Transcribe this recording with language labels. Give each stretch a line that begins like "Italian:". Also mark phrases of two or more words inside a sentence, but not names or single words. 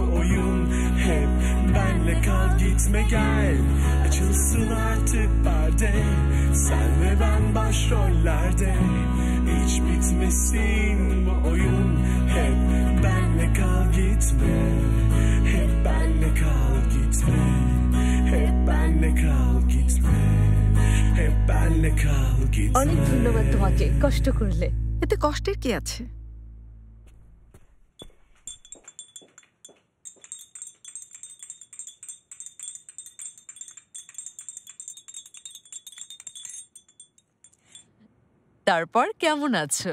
Turkish: oyun hep benle kal gitme gel açılsın artık perde sen ve ben başrollerde hiç bitmesin bu oyun hep benle kal gitme hep benle kal gitme hep benle kal gitme hep benle kal gitme
Bangla: অনেক ধন্যবাদ তোমাকে, কষ্ট করলে। এতে কষ্টের কি আছে? তারপর কেমন আছো?